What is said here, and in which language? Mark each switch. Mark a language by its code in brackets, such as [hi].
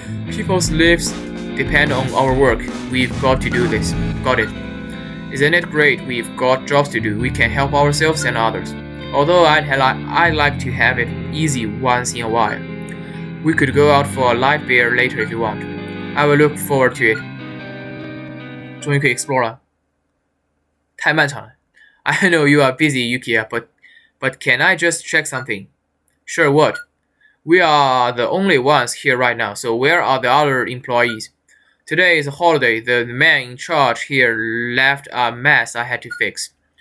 [en] People's lives depend on our work. We've got to do this. Got it. Isn't it great? We've got jobs to do. We can help ourselves and others. Although I'd like to have it easy once in a while. We could go out for a light beer later if you want. I will look forward to it. [zh] 终于可以 explore 了，太漫长了。 [en] I know you are busy, Yukiya, but can I just check something? Sure, what? We are the only ones here right now, so where are the other employees? Today is a holiday. The man in charge here left a mess I had to fix.